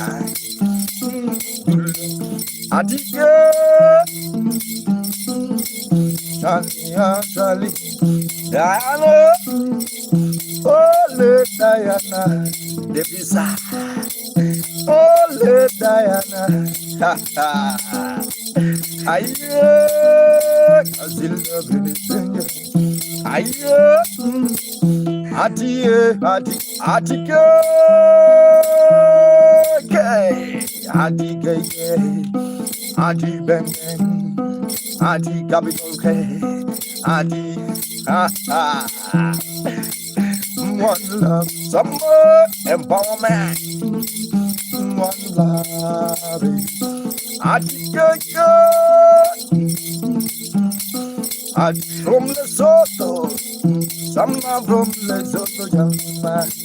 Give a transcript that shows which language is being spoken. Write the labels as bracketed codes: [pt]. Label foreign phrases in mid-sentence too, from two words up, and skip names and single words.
[en] Atika. Charlie, Diana, ole Diana, the visa, ole Diana, ha ha, aye, Azilda Benisinger, aye, Atika, Ati Ben. Adi capital K, Adi, one love, summer empowerment, one love, Adi Adi from Lesotho, some love from Lesotho, young man.